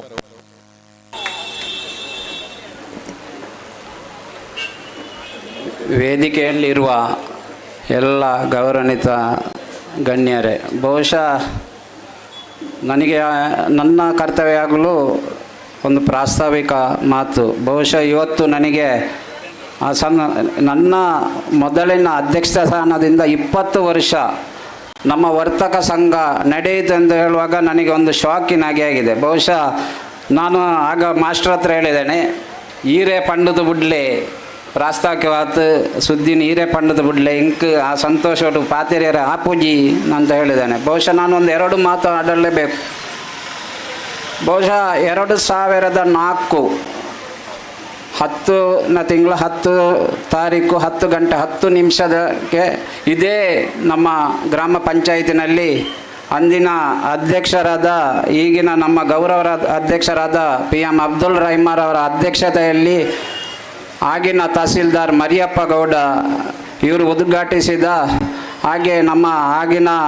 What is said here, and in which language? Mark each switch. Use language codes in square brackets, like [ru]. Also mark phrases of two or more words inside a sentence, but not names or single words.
[kn] ವೇದಿಕೆಯಲ್ಲಿರುವ ಎಲ್ಲ ಗೌರವಾನ್ವಿತ ಗಣ್ಯರೇ, ಬಹುಶಃ ನನಗೆ ನನ್ನ ಕರ್ತವ್ಯ ಆಗಲು ಒಂದು ಪ್ರಾಸ್ತಾವಿಕ ಮಾತು. ಬಹುಶಃ ಇವತ್ತು ನನಗೆ ನನ್ನ ಮೊದಲಿನ ಅಧ್ಯಕ್ಷ ಸ್ಥಾನದಿಂದ 20 ವರ್ಷ ನಮ್ಮ ವರ್ತಕ ಸಂಘ ನಡೆಯಿತು ಎಂದು ಹೇಳುವಾಗ ನನಗೆ ಒಂದು ಶಾಕಿನಾಗೆ ಆಗಿದೆ. ಬಹುಶಃ ನಾನು ಆಗ ಮಾಸ್ಟರ್ ಹತ್ರ ಹೇಳಿದ್ದೇನೆ, [tcy] ಈರೇ ಪಂಡದ ಬುಡ್ಲೆ ಪ್ರಾಸ್ತಾವಿಕವಾದ ಸುದ್ದಿನ ಈರೇ ಪಂಡದ ಬುಡ್ಲೆ ಇಂಕ್ ಆ ಸಂತೋಷ ಪಾತೆರಿಯರ ಆಪೂಜಿ [kn] ಅಂತ ಹೇಳಿದ್ದೇನೆ. ಬಹುಶಃ ನಾನು ಒಂದು 2 ಮಾತು ಆಡಲೇಬೇಕು. ಬಹುಶಃ 2004 10ನೇ ತಿಂಗಳ 10 ತಾರೀಕು 10 ಗಂಟೆ 10 ನಿಮಿಷಕ್ಕೆ ಇದೇ ನಮ್ಮ ಗ್ರಾಮ ಪಂಚಾಯತಿನಲ್ಲಿ ಅಂದಿನ ಅಧ್ಯಕ್ಷರಾದ ಈಗಿನ ನಮ್ಮ ಗೌರವ ಅಧ್ಯಕ್ಷರಾದ PM ಅಬ್ದುಲ್ ರಹಿಮಾರ್ ಅವರ ಅಧ್ಯಕ್ಷತೆಯಲ್ಲಿ ಆಗಿನ ತಹಸೀಲ್ದಾರ್ ಮರಿಯಪ್ಪ ಗೌಡ ಇವರು ಉದ್ಘಾಟಿಸಿದ ಹಾಗೆ ನಮ್ಮ ಆಗಿನ